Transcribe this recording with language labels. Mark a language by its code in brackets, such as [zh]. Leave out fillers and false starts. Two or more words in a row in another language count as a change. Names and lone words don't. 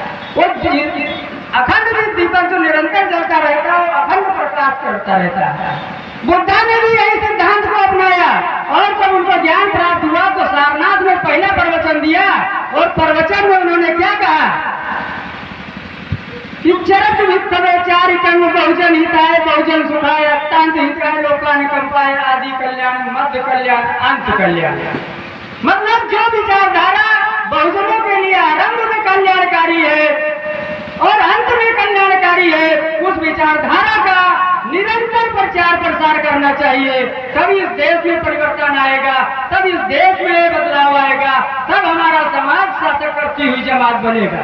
[hi] वो अखंड दीपक जो निरंतर जलता रहता है, वो अखंड प्रकाश करता रहता है। बुद्धा ने भी यही सिद्धांत को अपनाया और जब उनको ज्ञान प्राप्त हुआ तो सारनाथ में पहला प्रवचन दिया और प्रवचन में उन्होंने क्या कहा कि [pi] चरत वित्तवे चारिकं बहुजन हिताय बहुजन सुखाय अत्यंत हिताय लोकान कंपाय आदि कल्याण मध्य कल्याण अंत कल्याण। [hi] मतलब जो विचारधारा बहुजनों के लिए आरंभ में कल्याणकारी है और अंत में कल्याणकारी है, उस विचारधारा का निरंतर प्रचार प्रसार करना चाहिए। तभी इस देश में परिवर्तन आएगा, तब इस देश में बदलाव आएगा, तब हमारा समाज शासक करती हुई जमात बनेगा।